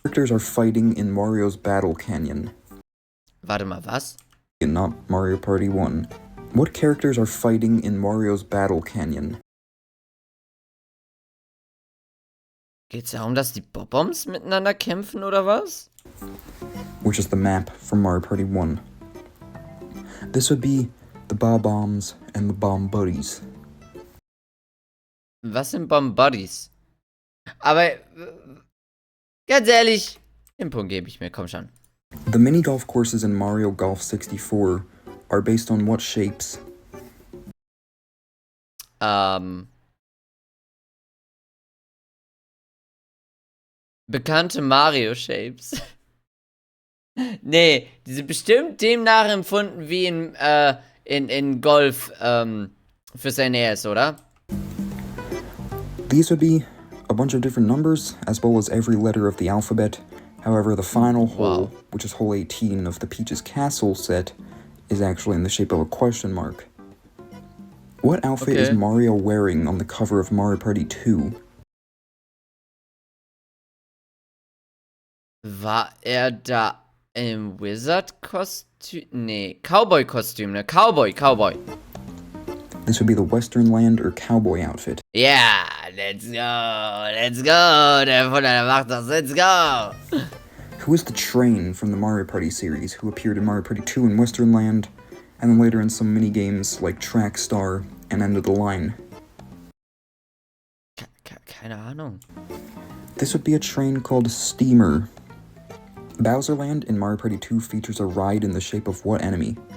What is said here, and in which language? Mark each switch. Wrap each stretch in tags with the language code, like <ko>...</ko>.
<en>characters are fighting in Mario's Battle Canyon?</en> <de>Warte mal, was?</de> <en>And not Mario Party 1. What characters are fighting in Mario's Battle Canyon?</en> <de>Geht's darum, dass die Bob-Bombs miteinander kämpfen oder was?</de> <en>Which is the map from Mario Party 1. This would be the Bob-Bombs and the Bomb Buddies.</en> <de>Was sind Bomb-Buddies? Aber, ganz ehrlich, den Punkt gebe ich mir, komm schon.</de> <en>The mini-golf courses in Mario Golf 64 are based on what shapes?</en> <de>Bekannte Mario-Shapes. Nee, die sind bestimmt dem nachempfunden wie in Golf, fürs NES, oder?</de> <en>These would be a bunch of different numbers, as well as every letter of the alphabet. However, the final hole, which is hole 18 of the Peach's Castle set, is actually in the shape of a question mark. What outfit is Mario wearing on the cover of Mario Party 2?</en> <de>War er da im Wizard-Kostüm? Nee, Cowboy-Kostüm, ne? Cowboy.</de> <en>This would be the Western Land or Cowboy outfit. Ja, let's go, let's go.</en> <de>Der Fuller, der macht das,</de> <en>let's go. Who is the train from the Mario Party series who appeared in Mario Party 2 in Western Land, and then later in some minigames like Track Star and End of the Line?</en> <de>Keine Ahnung.</de> <en>This would be a train called Steamer. Bowser Land in Mario Party 2 features a ride in the shape of what enemy?</en>